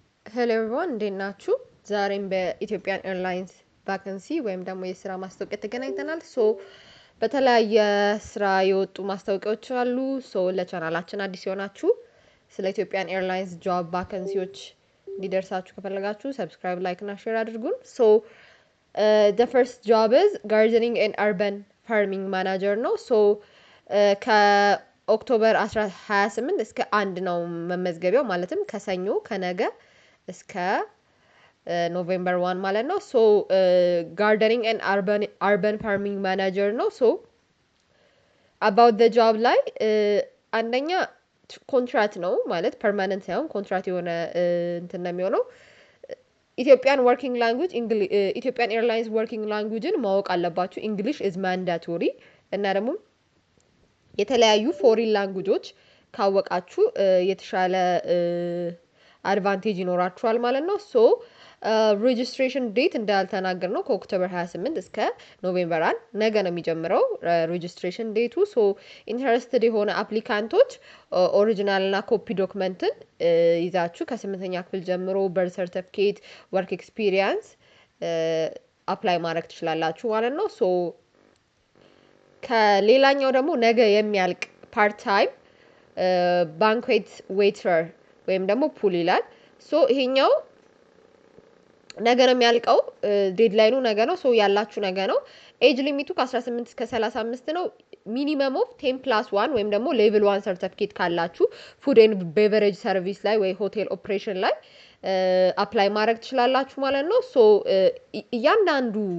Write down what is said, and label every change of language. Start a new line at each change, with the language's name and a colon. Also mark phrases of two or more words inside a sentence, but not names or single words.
English: Hello everyone,
Amharic: እንዴት ናችሁ? ዛሬም በኢትዮጵያን ኤርላይንስ ቫካንሲ ወይም ደግሞ የስራ ማስታወቂያ ተገናኝተናል። በተለያየ ስራ የወጡ ማስታወቂያዎች አሉ። ለቻናላችን አዲስ የሆናችሁ ስለ ኢትዮጵያን ኤርላይንስ
English: job vacancies
Amharic: እንዲደርሳችሁ ከፈለጋችሁ ሰብስክራይብ፣ ላይክ እና ሼር አድርጉን።
English: the first job is gardening and urban farming manager
Amharic: ነው። ከኦክቶበር 28 እስከ 1 ነው መመዝገቢያው ማለትም ከሰኞ ከነገ እስከ November 1 ማለት ነው።
English: gardening and urban farming manager
Amharic: ነው።
English: about the
Amharic: job ላይ አንደኛ ኮንትራክት ነው ማለት permanent ሳይሆን ኮንትራክት የሆነ እንትን ነው የሚሆነው።
English: Ethiopian working language Ethiopian Airlines working languageን
Amharic: ማወቅ አለባችሁ።
English: English is mandatory
Amharic: እና ደግሞ የተለያዩ
English: foreign languages
Amharic: ካወቃችሁ የተሻለ አድቫንቴጅ ይኖራችኋል ማለት ነው።
English: registration date
Amharic: እንዳልተናገርነው ከኦክቶበር 28 እስከ ኖቬምበር 1 ነገ ነው የሚጀምረው
English: registration date interested
Amharic: የሆነ አፕሊካንቶች ኦሪጂናል እና ኮፒ ዶክመንትን ይዛችሁ ከ8ኛ ክፍል ጀምሮ
English: birth certificate work experience
Amharic: አፕላይ ማድረግ ትችላላችሁ ማለት ነው። ከሌላኛው ደግሞ ነገ የሚያልቅ
English: part time banquet waiter
Amharic: ወይም ደግሞ ፑል ይላል። ይሄኛው ነገ ነው የሚያልቀው ዴድላይኑ ነገ ነው። ያላችሁ ነገ ነው።
English: age limit
Amharic: ከ18 እስከ 35 ነው።
English: minimum of 10+1
Amharic: ወይም ደግሞ
English: level 1 certificate
Amharic: ካላችሁ
English: food and beverage service
Amharic: ላይ ወይ
English: hotel operation
Amharic: ላይ አፕላይ ማድረግ ትችላላችሁ ማለት ነው። እያንዳንዱ